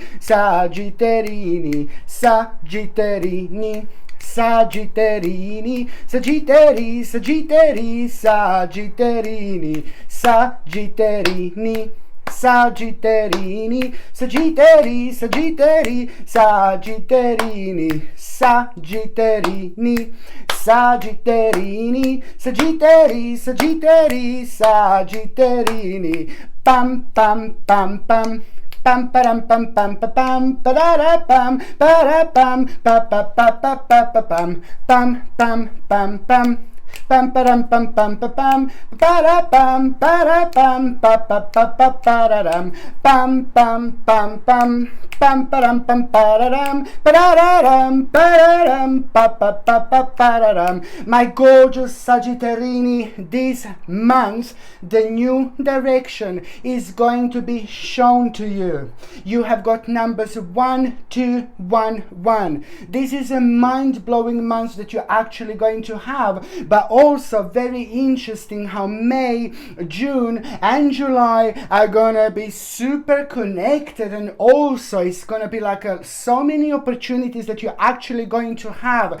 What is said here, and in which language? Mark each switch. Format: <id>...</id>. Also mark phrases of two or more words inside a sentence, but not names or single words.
<en>Sagitterini, Sagitterini, Sagitterini, Sagittari, Sagittari, Sagitterini, Sagitterini, Sagitterini, Sagittari, Sagittari, Sagitterini, Sagitterini, Sagitterini, Sagittari, Sagittari, Sagitterini, pam pam pam pam. Pam param pam pam pam pam parara pam para pam pa pa pa pa pa pa pam pam pam pam pam pam param pam pam pa pam para pam pa pa pa pa pararam pam pam pam pam pam param pam pararam pa pa pa pa pararam. My gorgeous Sagittarini, this month the new direction is going to be shown to you. You have got numbers 1, 2, 1, 1. This is a mind-blowing month that you're actually going to have, but also very interesting how May, June and July are gonna be super connected, and also it's gonna be like so many opportunities that you're actually going to have.</en>